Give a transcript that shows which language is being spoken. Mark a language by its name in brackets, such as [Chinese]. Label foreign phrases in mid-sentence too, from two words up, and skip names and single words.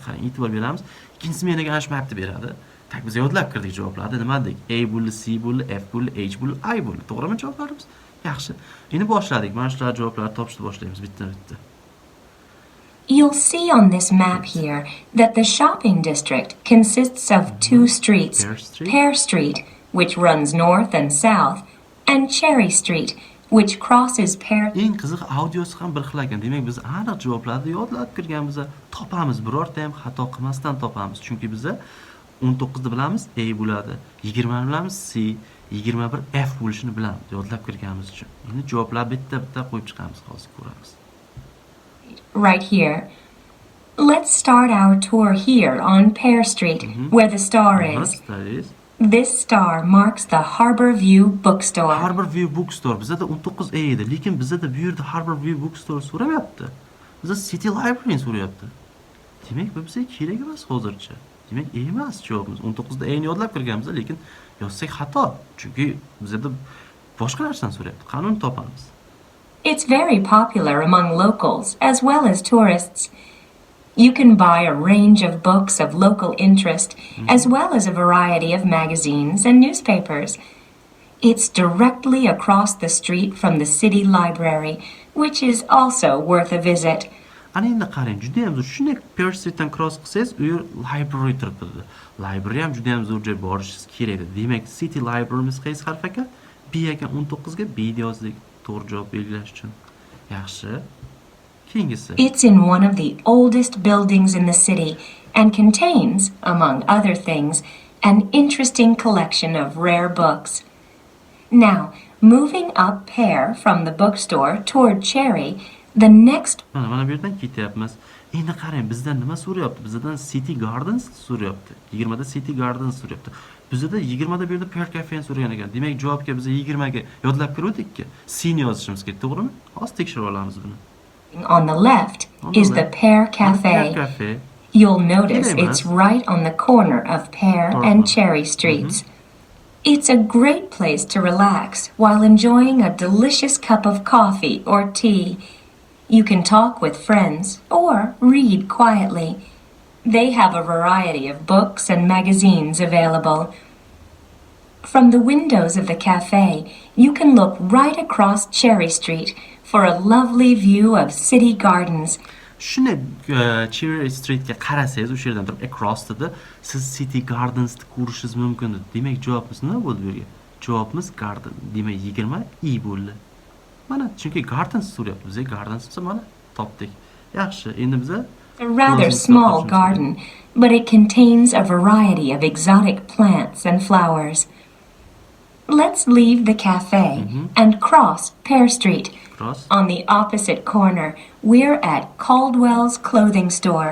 [Uzbek] Qarang, e'tibor beramiz. Ikkinchi smenaga ana shu mapni beradi. Tak biz yodlab kirdik javoblarni. Nima dedik? A bo'ldi, C bo'ldi, F bo'ldi, H bo'ldi, I bo'ldi. To'g'rimi javoblarimiz? Yaxshi. Endi boshladik. Mana shular javoblarni topishni boshlaymiz bitta-bitta. [English] You'll see on this map here that the shopping district consists of two streets, Pear Street, which runs north and south, and Cherry Street, which crosses Pear. [Uzbek] Eng qiziq audiosi ham bir xil ekan. Demak, biz aniq javoblarni yodlab kirganmiz. Topamiz, birorta ham xato qilmasdan topamiz. Chunki biz 19 ni bilamiz, A bo'ladi. 20 ni bilamiz, C, 21 F bo'lishini bilamiz. Yodlab kirganimiz uchun. Endi javoblar bitta-bitta qo'yib chiqamiz, hozir ko'ramiz. [English] Right here. Let's start our tour here on Pear Street, where the star is. This star marks the Harbor View bookstore. [Uzbek] Harbor View bookstore bizda 19 A edi, lekin bizda bu yerda Harbor View bookstore so'ramayapti. Bizda City Library so'rayapti. Demak, bu bizga kerak emas hozircha. Demak, A emas javobimiz. 19 da A ni yodlab kirganmiz, lekin yozsak xato. Chunki bizda boshqa narsani so'rayapti. Qanun topamiz. [English] It's very popular among locals as well as tourists. You can buy a range of books of local interest as well as a variety of magazines and newspapers. It's directly across the street from the city library, which is also worth a visit. [Uzbek] Ana endi qarang, juda ham zo'r. Shunday Pearl Street'dan cross qilsangiz, u yer library turibdi. Library ham juda ham zo'r joy, borishingiz kerak edi. Demak, City Library'miz qaysi harf ekan? B ekan 19 ga B yozdik. To'g'ri javob belgilash uchun. Yaxshi. Keyingisi. [English] It's in one of the oldest buildings in the city and contains, among other things, an interesting collection of rare books. Now, moving up Pear from the bookstore toward Cherry, the next [Uzbek] Mana bu yerdan ketyapmiz. Endi qarang, bizdan nima so'rayapti? Bizdan City Gardens so'rayapti. 20 da City Gardens so'rayapti. Bizda 20 da bu yerda Pear Cafe so'ragan ekan. Demak, javobga biz 20 ga yodlab kirdik-ku. C ni yozishimiz kerak, to'g'rimi? Hozir tekshirib olamiz buni. [English] on the left is the Pear Pear Cafe. Cafe. You'll notice [Uzbek] Kerak [English] it's [Uzbek] emas. [English] right on the corner of Pear and Cherry Streets. It's a great place to relax while enjoying a delicious cup of coffee or tea. You can talk with friends or read quietly. They have a variety of books and magazines available. From the windows of the cafe, you can look right across Cherry Street for a lovely view of city gardens. [Uzbek] Shuni Cherry Streetga qarasangiz, o'sha yerdan turib across dedi, siz City Gardens ni ko'rishingiz mumkin edi. Demak, javobimiz nima bo'ldi bu yerga? Javobimiz garden. Demak, 20 I bo'ldi. Mana, chunki gardens so'rayapti. Bizga gardens desa mana topdik. Yaxshi, endi biza [English] A rather small garden, but it contains a variety of exotic plants and flowers. Let's leave the cafe and cross Pear Street. cross. On the opposite corner, we're at Caldwell's clothing store.